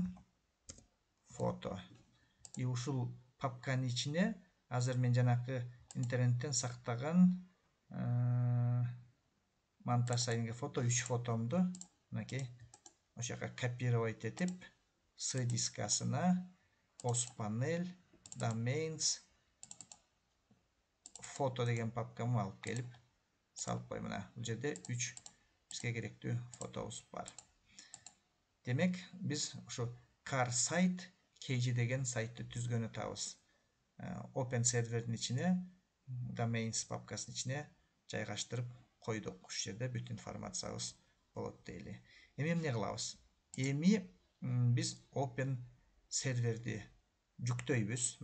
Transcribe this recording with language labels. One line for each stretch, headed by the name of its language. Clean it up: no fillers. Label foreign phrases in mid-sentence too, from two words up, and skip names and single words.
Kyrgyz: Фото. И ушул папканын ичине азыр мен жанакы интернеттен сактаган монтаж сайдинге фото 3 фотомду мынакей ошол жака копировать этип, C дискасына OS panel, domains, фото деген папкамы алып келип салып кой. Мына бул жерде 3 бизге керектүү фотобуз бар. Демек, биз ушу car site kg деген сайтты түзгөн атабыз. Open сервердин ичине, domains папкасынын ичине жайгаштырып койдук. Ушул жерде бүт информациябыз болот дейли. Эми эмне кылабыз? Эми биз open серверди жүктөйбүз.